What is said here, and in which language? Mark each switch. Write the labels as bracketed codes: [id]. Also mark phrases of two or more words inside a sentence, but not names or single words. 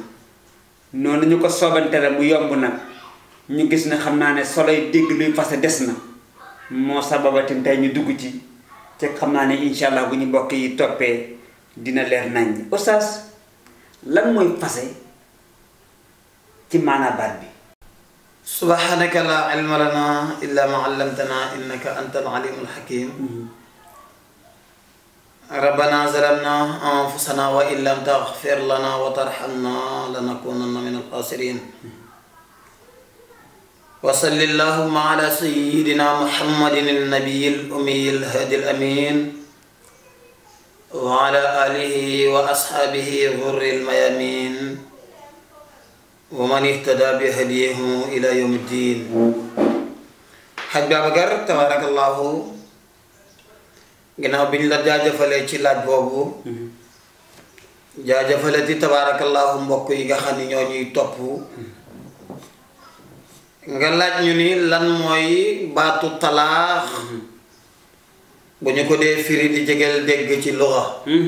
[wo] noonu ñu ko soobante la mu yomb nag ñu gis ne xam naa ne soloy dégg luy fase des na, moo sababatin tey ñu dugg ci te xam naa ne [ar] إن شاء الله [wo] bu ñu mbokk yi toppee dina leer nañ. oustaz, lan mooy fase ci maanaa baat bi? [ar] سبحانك لا علم لنا إلا ما علمتنا إنك أنت العليم الحكيم. ربنا ظلمنا أنفسنا وإن لم تغفر لنا وترحمنا لنكونن من الخاسرين. وصل اللهم على سيدنا محمد النبي الأمي الهادي الأمين وعلى آله وأصحابه غر الميامين ومن اهتدى بهديه إلى يوم الدين. [wo] Haj Babacar, tabarakallahu, ginnaaw bi ñu la jaajëfalee ci laaj boobu, jaajëfale ti tabarakallahu mbokk yi nga xam ne ñoo ñuy topp, nga laaj ñu ni lan mooy baatu talaax bu ñu ko dee firi di jegeel dégg ci luxa.